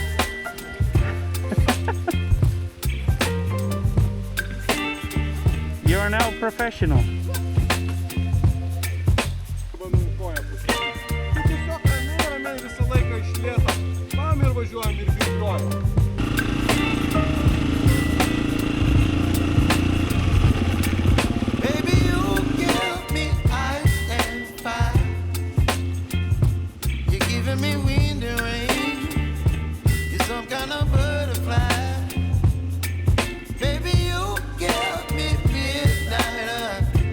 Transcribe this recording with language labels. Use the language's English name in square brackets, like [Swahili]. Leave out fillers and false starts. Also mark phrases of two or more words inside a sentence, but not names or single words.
[English] You are now professional. [Lithuanian] Bandau koją pusę. Tu tiesiog ramiai visą laiką išlieta. Pam ir važiuojam ir vingiuojam. [English] Baby, you give me ice and fire. You're giving me wind and rain. You're some kind of butterfly. Baby, you give me midnight.